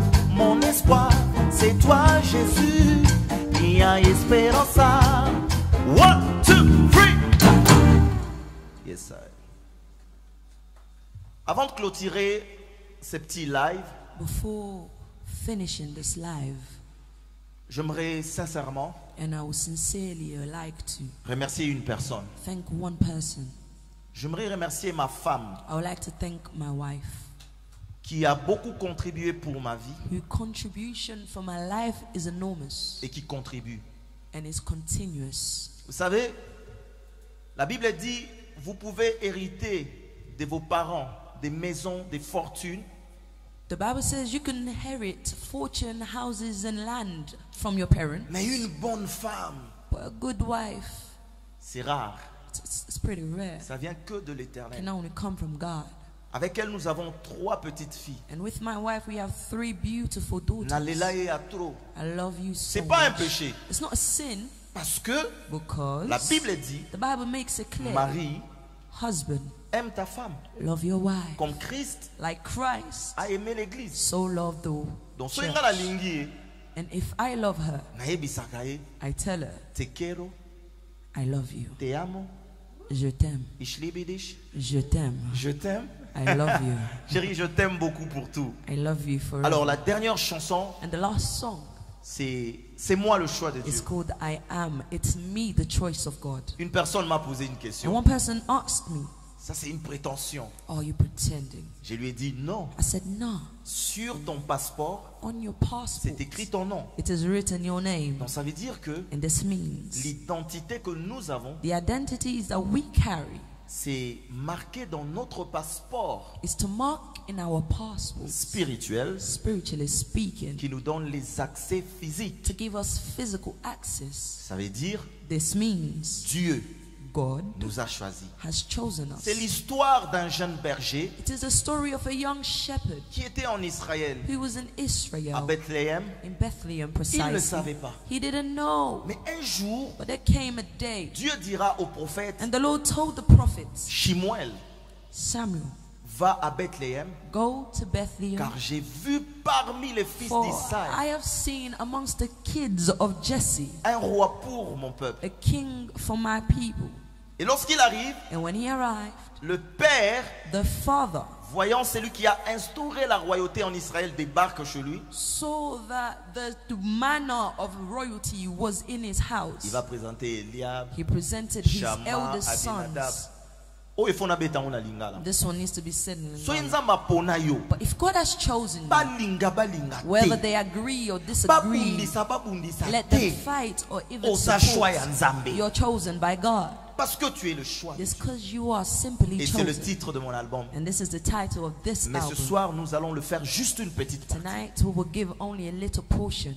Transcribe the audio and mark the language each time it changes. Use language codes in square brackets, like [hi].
[fr] Mon espoir, c'est toi, Jésus. Il y a espérance. [en] One, two, three. Yes, sir. [fr] Avant de clôturer ce petit live, [en] before finishing this live, [fr] j'aimerais sincèrement [en] and I would sincerely like to [fr] remercier une personne. [en] thank one person. [fr] J'aimerais remercier ma femme [en] I would like to thank my wife, [fr] qui a beaucoup contribué pour ma vie [en] whose contribution for my life is enormous [fr] et qui contribue. [en] and is continuous. [fr] Vous savez, la Bible dit, vous pouvez hériter de vos parents des maisons, des fortunes, [en] The Bible says you can inherit fortune, houses and land from your parents, [fr] mais une bonne femme, [en] but a good wife, [fr] c'est rare. [en] it's pretty rare. [fr] Ça vient que de [en] It [fr] l'Éternel. [en] can only come from God. [fr] Avec elle, nous avons 3 petites filles. [en] And with my wife, we have 3 beautiful daughters. [ln] Nalela et Atro. [en] I love you so [fr] C'est pas un [en] much. [fr] péché. [en] It's not a sin [fr] Parce que [en] because [fr] la Bible dit, [en] the Bible makes it clear. [fr] Marie, [en] Husband, [fr] aime ta femme. [en] love your wife [fr] Comme Christ [en] like Christ [fr] a aimé l'église. [en] so loved the [fr] Donc, [en] church. [fr] soyez la lingi, [en] And if I love her, [ln] naebisakaye, [en] I tell her, [es] te quiero, [en] I love you. [es] te amo, [fr] Je t'aime. [de] ich liebe dich, [fr] Je t'aime. je t'aime. [en] I love you. [fr] Chérie, je t'aime beaucoup pour tout. [en] I love you forever. [fr] Alors, la dernière chanson, [en] And the last song [fr] c'est moi le choix de [en] is [fr] Dieu. [en] called I Am. It's me, the choice of God. [fr] Une personne m'a posé une [en] And [fr] question. [en] one person asked me, [fr] Ça, c'est une prétention. [en] are you pretending? [fr] Je lui ai dit non. [en] I said, no. [fr] Sur ton passeport, [en] On your passport, [fr] c'est écrit ton nom. [en] it is written your name. [fr] Donc, ça veut dire que [en] And this means [fr] l'identité que nous avons, [en] the identities that we carry [fr] c'est marqué dans notre passeport [en] is to mark in our passports, [fr] spirituel [en] spiritually speaking, [fr] qui nous donne les accès physiques. [en] to give us physical access. [fr] Ça veut dire [en] This means [fr] Dieu [en] God [fr] nous a choisis. [en] has chosen us. [fr] C'est l'histoire d'un jeune berger [en] It is the story of a young shepherd [fr] qui était en Israël, [en] who was in [fr] à [en] Israel, [fr] Bethléem. [en] in Bethlehem [fr] Il ne [en] precisely. [fr] savait pas. [en] He didn't know. [fr] Mais un jour, [en] But there came a day, [fr] Dieu dira au prophète [en] and the Lord told the prophet [fr] Shimuel, [en] Samuel, [fr] va à Bethléem, [en] go to Bethlehem, [fr] car j'ai vu parmi les fils [en] for I [fr] d'Israël [en] have seen amongst the kids of Jesse [fr] un roi pour mon peuple. [en] a king for my people. [fr] Et lorsqu'il arrive, [en] And when he arrived, [fr] le père, [en] the father [fr] voyant celui qui a instauré la royauté en Israël, débarque chez lui. [en] saw that the manner of royalty was in his [fr] Il [en] house. [fr] va présenter Eliab, [en] He presented his [fr] Shammah, [en] eldest [fr] Abinadab. [en] sons. [fr] Oh, il faut na beta on la lingala. [en] This one needs to be said in So Lingala. [ln] inzamba pona yo. [en] But if God has chosen you, [ln] Balinga [en] whether [ln] te. [en] they agree or disagree, [ln] Babundisa [en] let them [ln] te. [en] fight or even [ln] Osa shwa ya [en] support, [ln] nzambe. [en] you're chosen by God. [fr] Parce que tu es le choix. [en] It's because you are simply [fr] Et c'est le [en] chosen. [fr] titre de mon album. [en] And this is the title of this [fr] Mais ce [en] album. [fr] soir, nous allons le faire juste une petite partie. [en] Tonight we will give only a little portion.